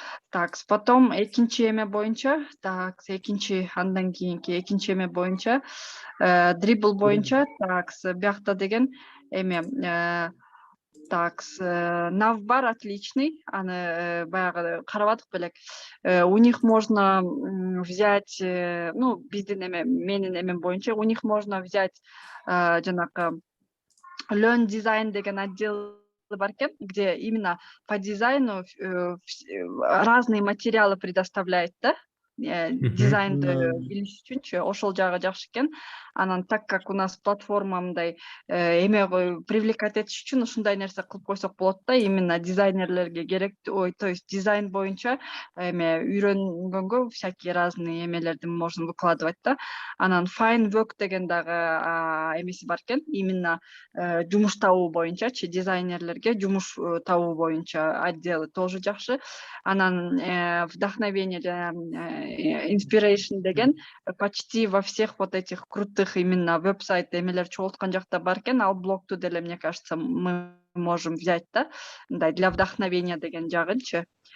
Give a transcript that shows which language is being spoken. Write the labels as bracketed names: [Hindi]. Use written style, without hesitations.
[Kyrgyz] Так, потом экинчи эме боюнча, андан кийинки экинчи эме боюнча, дрибл боюнча, биякта деген эме, навбар отличный, аны баягы карабадык белек. [Russian] У них можно взять, ну, [Kyrgyz] биздин эме, менин эмем боюнча, [Russian] у них можно взять [Kyrgyz] жанакы learn дизайн деген отдел бар экен, [Russian] где именно по дизайну разные материалы предоставляет, да, [Kyrgyz] дизайнды билиш үчүнчү, ошол жагы жакшы экен. Анан [Russian] так как у нас платформа [Kyrgyz] мындай эме привлекать этиш үчүн ушундай нерсе кылып койсок болот да, именно дизайнерлерге керек, то есть дизайн боюнча эме үйрөнгөнгө [Russian] всякие разные эмелерди можно выкладывать [Kyrgyz] да. Анан fine work деген дагы эмеси бар экен, именно жумуш табуу боюнчачы, дизайнерлерге жумуш табуу боюнча отделы тоже жакшы. Анан вдохновение, inspiration деген [Russian] почти во всех вот этих крутых именно [Kyrgyz] веб-сайт эмелер чогулткан жакта бар экен, ал блогту деле, [Russian] мне кажется, мы можем взять [Kyrgyz] да, для вдохновения деген жагынчы.